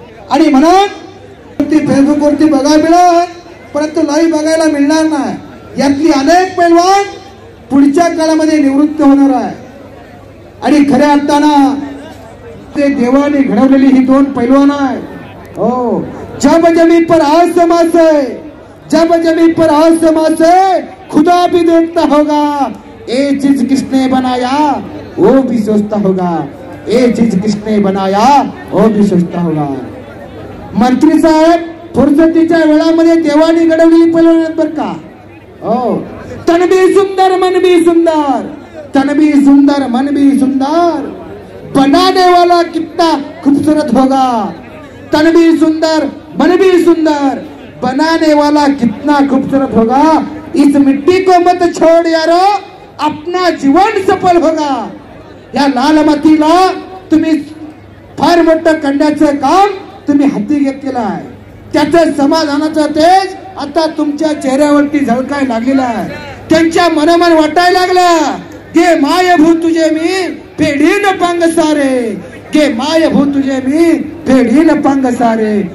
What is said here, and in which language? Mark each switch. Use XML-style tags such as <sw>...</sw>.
<mr>आणि म्हणून ती फेसबुकवरती बघायला मिळेल परंतु लाईव्ह बघायला मिळणार नाही। यातली अनेक पैलवान पुढच्या काळामध्ये निवृत्त होणार आहे। आणि खऱ्या अर्थानं ते देवाने घडवलेली ही दोन पैलवान आहे।</mr> <hi>हो, जब जमीन पर आसमां से, जब जमीन पर आसमां से खुदा भी देखता होगा, ये चीज किसने बनाया वो भी सोचता होगा, ये चीज किसने बनाया वो भी सोचता होगा।</hi> <mr>मंत्री साहेब फुरसतीच्या वेळामध्ये देवाने घडवलेली पैलवान बर का।</mr> <hi>हो, तन भी सुंदर मन भी सुंदर, तन भी सुंदर मन भी सुंदर, बनाने वाला कितना खूबसूरत होगा। तन भी सुंदर मन भी सुंदर, बनाने वाला कितना खूबसूरत होगा। इस मिट्टी को मत छोड़ यारो, अपना जीवन सफल होगा।</hi> <mr>या लाल मातीला तुम्ही फार मोठं करण्याचं काम तुम्ही हाती घेतलेलं आहे। त्याचं समाधानाचं तेज आता तुमच्या चेहऱ्यावरती झळकाय लागलेलं आहे। त्यांच्या मनोमन वाटायला लागलं गे माय भू तुझे मी फेडीन पंग सारे, गे माय भू तुझे मी फेडीन पंग सारे।</mr>